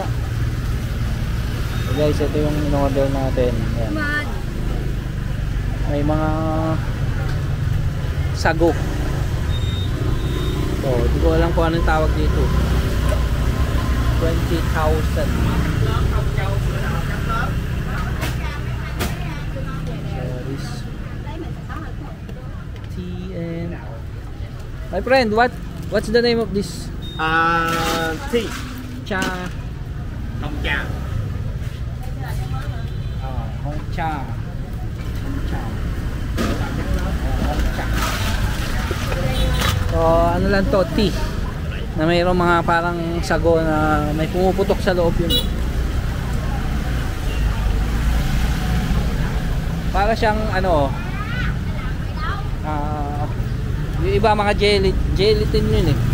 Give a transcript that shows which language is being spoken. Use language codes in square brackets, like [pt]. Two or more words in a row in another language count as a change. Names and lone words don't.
[tl] So guys, ito yung in-order natin. Ayan. May mga sago. So, hindi ko alam kung anong tawag dito. 20,000. [en] So, this TN. My friend, what's the name of this? Tea. [vi] Cha. Hồng trà. Hong cha. Hong cha. Hong cha. [tl] So, ano lang to, tea. Na mayroong mga parang sago na may pumuputok sa loob yun. Para siyang ano, yung iba mga gelatin yun eh.